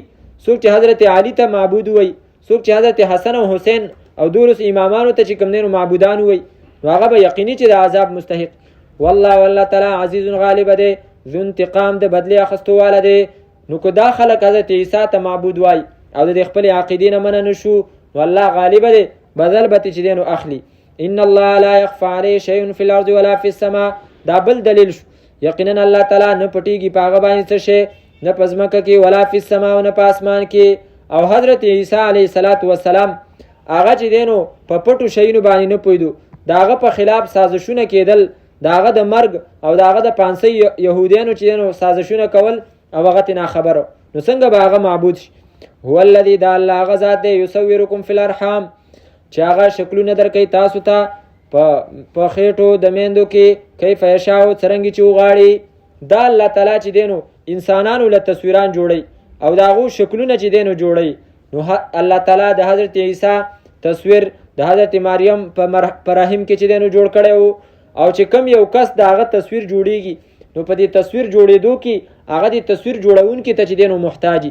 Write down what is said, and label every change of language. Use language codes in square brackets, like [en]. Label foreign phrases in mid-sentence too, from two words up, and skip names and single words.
[ps] څوک چې حضرت علي ته معبود وایي څوک چې حضرت حسن او حسین او دولس امامانو ته چې کوم دی نو معبودان وایي نو هغه به یقیني چې د عذاب مستحق. والله تعالی عزیز غالب دی [ar] ذو انتقام [ps] د بدلې اخیستو واله دی. نو که دا خلک حضرت عیسی ته معبود وایي او د خپلې عقیدې نه منع نه شو نو الله غالب دی بدل به چې دی نو اخلي. [ar] ان الله لا يخفى عليه شيء في الارض ولا في السماء [ps] دا بل دلیل شو. یقینا الله تعالی نه پټیږي په هغه باندې څه شی نه په ځمکه کې [ar] ولا فی السماء [ps] او نه په اسمان کې. او حضرت عیسی [ar] علیه السلام [ps] هغه چې دی نو په پټو شیونو باندې نه پوهېدو د هغه په خلاف سازشونه کېدل د هغه د مرګ او د هغه د پانسۍ یهودیانو چې دی نو سازشونه کول او هغه ترې ناخبره نو څنګه به هغه معبود شي. [ar] هو الذي [ps] دا الله هغه ذات دی [ar] یصورکم فی الارحام [ps] چې هغه شکلونه درکوي تاسو ته په خېټو د میندو کې [ar] کیف یشاء [ps] څرنګې چې وغواړي. دا الله تعالی چې دی نو انسانانو له تصویران جوړوي او د هغو شکلونه چې دی نو جوړوي. نو الله تعالی د حضرت عیسی تصویر د حضرت مریم په رحم کې چې دی نو جوړ کړی و او چې کم یو کس د هغه تصویر جوړیږي نو نو په دې تصویر جوړېدو کې هغه د تصویر جوړونکي ته چې دی نو محتاجي.